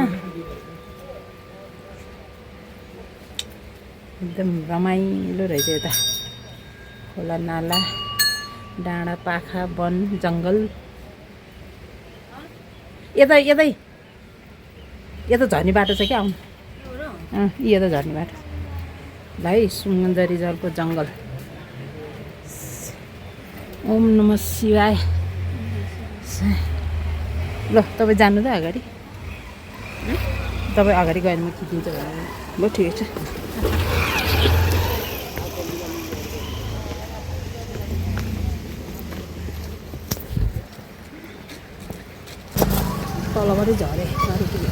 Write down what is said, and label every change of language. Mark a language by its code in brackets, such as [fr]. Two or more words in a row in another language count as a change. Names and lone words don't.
[ne] एकदम रमाइलो रहेछ यता खोला नाला डाँडा पाखा वन जङ्गल यता झर्ने बाटो छ क्या आउनु यता झर्ने बाटो भाइ सुन्दरी जलको जङ्गल [sa] ओम नमः शिवाय [ne] ल तपाईँ जानु त अगाडि तपाईँ अगाडि गएर म खिचिदिन्छु भने ल ठिकै छ तलबाटै झरे गाडी